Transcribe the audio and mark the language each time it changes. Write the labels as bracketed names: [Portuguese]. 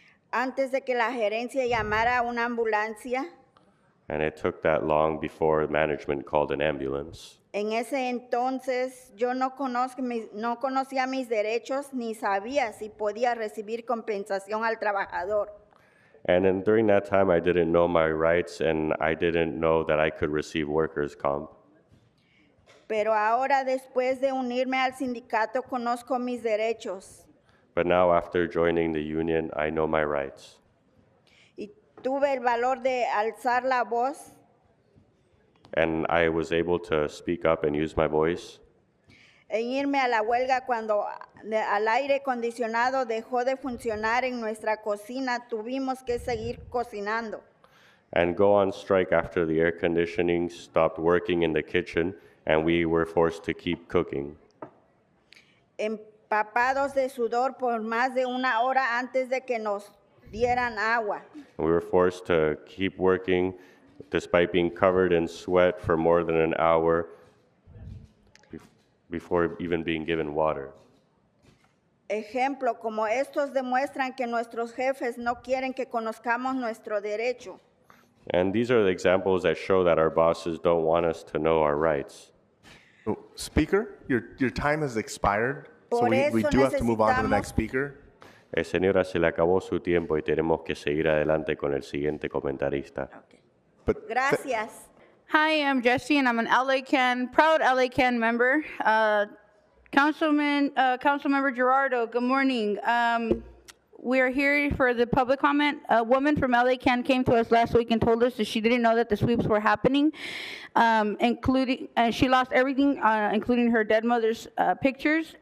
[Spanish] Antes de que la gerencia llamara a una ambulancia. [English] And it took that long before management called an ambulance. [Spanish] En ese entonces yo no conocía mis derechos ni sabía si podía recibir compensación al trabajador. [English] And then during that time, I didn't know my rights, and I didn't know that I could receive workers' comp. [Spanish] Pero ahora, después de unirme al sindicato, conozco mis derechos [English] But now, after joining the union, I know my rights. [Spanish] y tuve el valor de alzar la voz [English] And I was able to speak up and use my voice. [Spanish] e irme a la huelga cuando al aire acondicionado dejó de funcionar en nuestra cocina. Tuvimos que seguir cocinando. [English] And go on strike after the air conditioning stopped working in the kitchen, and we were forced to keep cooking. [Spanish] Empapados de sudor por más de una hora antes de que nos dieran agua. [English] We were forced to keep working despite being covered in sweat for more than an hour before even being given water. [Spanish] Ejemplo como estos demuestran que nuestros jefes no quieren que conozcamos nuestro derecho. [English] And these are the examples that show that our bosses don't want us to know our rights. Oh, Speaker, your time has expired, so [Spanish] Por [English] we [Spanish] eso [English] do have to move on to the [Spanish] necesitamos- [English] next speaker. [Spanish] Señora, se le acabó su tiempo y tenemos que seguir adelante con el siguiente comentarista. [English] But [Spanish] Gracias. [English] Hi, I'm Jessie, and I'm an proud LACAN member. Councilmember Gerardo, good morning. We are here for the public comment. A woman from LACAN came to us last week and told us that she didn't know that the sweeps were happening, and she lost everything, including her dead mother's pictures.